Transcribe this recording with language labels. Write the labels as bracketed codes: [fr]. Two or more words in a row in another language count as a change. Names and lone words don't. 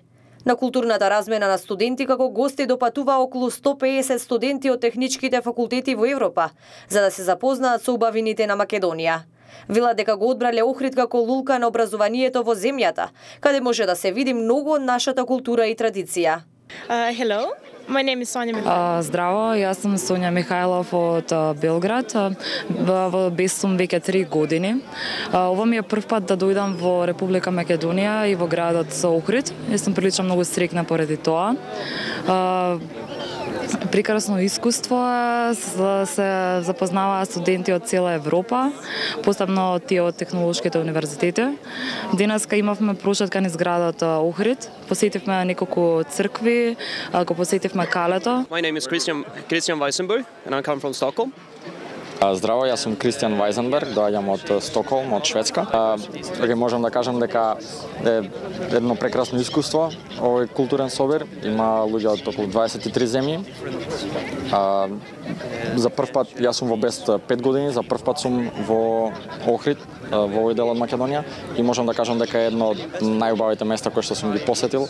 [mk] На културната размена на студенти како гости допатува околу 150 студенти од техничките факултети во Европа, за да се запознаат со убавините на Македонија. Велат дека го одбрале Охрид како лулка на образованието во земјата, каде може да се види многу од нашата култура и традиција. [en] Hello, my name is Sonja Mihajlov. [mk] Здраво, јас сум Сонја Михајлов од Белград. Во БЕСТ сум веќе 3 години. Ова ми е прв пат да дојдам во Република Македонија и во градот Охрид. Јас сум прилично многу среќна поради тоа. Прекрасно искуство, се запознаваат студенти од цела Европа, посебно тие од технолошките универзитети. Денеска имавме прошетка низ градот Охрид, посетивме неколку цркви, го посетивме калето. [en] My name is Christian Weissenberg and I come from Stockholm. [mk] Здраво, јас сум Кристијан Вајзенберг, доаѓам од Стокхолм, од Шведска. Можам да кажам дека е едно прекрасно искуство. Овој културен собир има луѓе од околу 23 земји. За прв пат, јас сум во БЕСТ 5 години, за прв пат сум во Охрид, во овој дел од Македонија и можам да кажам дека е едно од најубавите места кои што сум ги посетил.